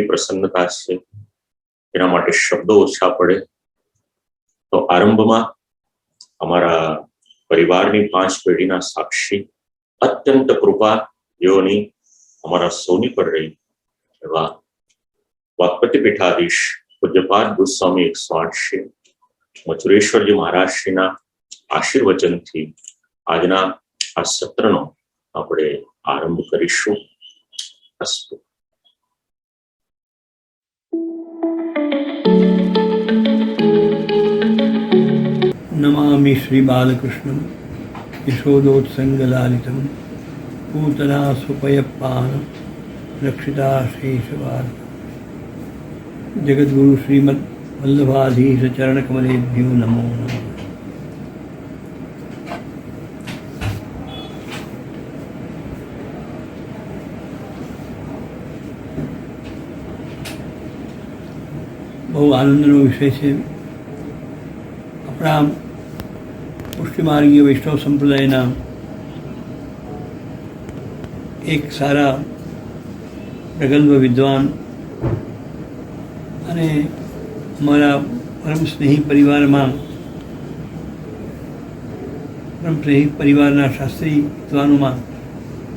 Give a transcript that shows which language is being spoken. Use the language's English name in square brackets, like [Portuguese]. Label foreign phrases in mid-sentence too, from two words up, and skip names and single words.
[Gujarati] પ્રસન્નતા છે, એના માટે શબ્દો ઓછા પડે તો આરંભમાં અમારા પરિવારની 5 પેઢીના સાક્ષી અત્યંત કૃપા જેઓની અમારા સૌની પર રહી એવા વાકપતિ પીઠાધીશ પૂજ્યપાદ ગોસ્વામી 108 શ્રી મથુરેશ્વરજી મહારાજ શ્રીના આશીર્વચનથી આજના આ સત્રનો આપણે આરંભ કરીશું। અસ્તુ। [Sanskrit] नमामि श्री बालकृष्णं यशोदोत्संगलालितं पूतना सुपयपान रक्षिता शेषवार जगद्गुरु श्रीमद् वल्लभाधीश चरण कमलेभ्यो नमो नमः। [Gujarati] બહુ આનંદનો વિષય છે। આપણા પુષ્ટિમાર્ગીય વૈષ્ણવ સંપ્રદાયના એક સારા પ્રગલ્ભ વિદ્વાન અને અમારા પરમ સ્નેહી પરિવારના શાસ્ત્રી વિદ્વાનોમાં